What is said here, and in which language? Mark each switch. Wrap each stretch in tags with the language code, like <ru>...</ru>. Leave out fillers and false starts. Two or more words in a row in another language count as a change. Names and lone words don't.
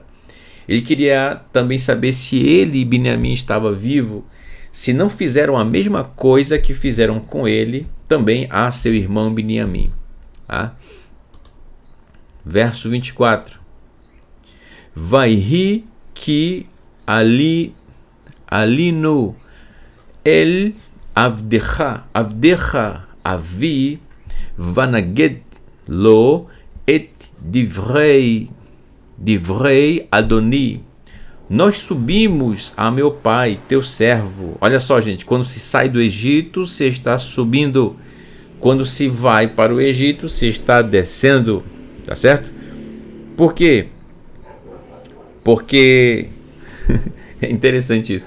<pt>Ele queria também saber se ele e Beniamim estavam vivos, se não fizeram a mesma coisa que fizeram com ele também a seu irmão Beniamim. Tá? Verso 24.</pt> <he>ויהי כי עלינו אל עבדך אבי ונגד לו את דברי אדני.</he> <pt>Nós subimos a meu pai, teu servo. Olha só, gente, quando se sai do Egito, se está subindo. Quando se vai para o Egito, se está descendo. Tá certo? Por quê? Porque é interessante isso.</pt>